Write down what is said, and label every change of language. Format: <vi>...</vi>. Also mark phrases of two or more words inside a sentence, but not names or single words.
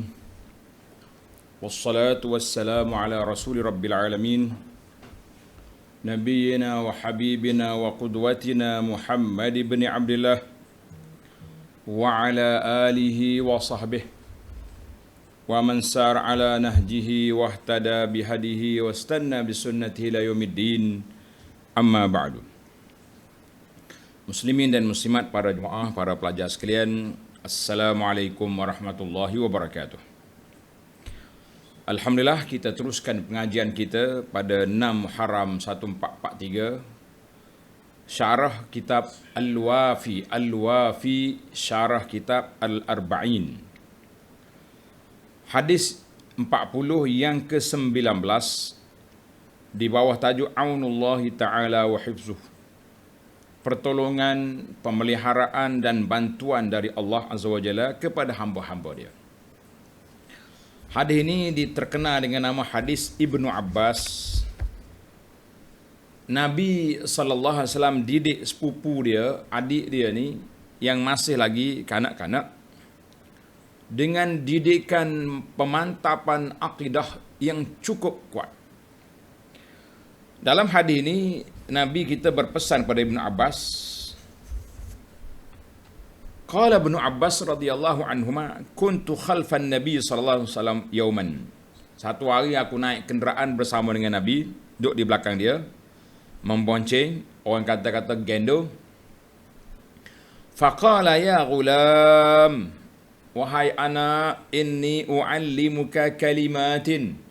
<ar>والصلاة والسلام على رسول رب العالمين. نبينا وحبيبنا وقدوتنا محمد بن عبد الله وعلى آله وصحبه ومن سار على نهجه واهتدى بهديه واستن بسنته إلى يوم الدين. أما بعد.</ar> <ms>Muslimin dan muslimat, para jemaah, para pelajar sekalian,</ms> <ar>السلام عليكم ورحمة الله وبركاته.</ar> <ms>Alhamdulillah, kita teruskan pengajian kita pada 6 Muharram 1443, syarah kitab Al-Wafi, syarah kitab Al-Arba'in. Hadis 40 yang ke-19 di bawah tajuk</ms> <ar>عون الله تعالى وحفظه,</ar> <ms>pertolongan, pemeliharaan dan bantuan dari Allah</ms> <ar>عز وجل</ar> <ms>kepada hamba-hamba Dia. Hadis ini terkenal dengan nama hadis Ibnu Abbas. Nabi SAW didik sepupu dia, adik dia ni yang masih lagi kanak-kanak, dengan didikan pemantapan akidah yang cukup kuat. Dalam hadis ini Nabi kita berpesan pada Ibnu Abbas.</ms> <ar>قال ابن عباس رضي الله عنهما كنت خلف النبي صلى الله عليه وسلم يوما.</ar> <ms>Satu hari aku naik kenderaan bersama dengan Nabi, duduk di belakang dia, membonceng, orang kata-kata gendong.</ms> <ar>فقال يا غلام,</ar> <ms>wahai anak,</ms> <ar>إني أعلمك كلمات.</ar>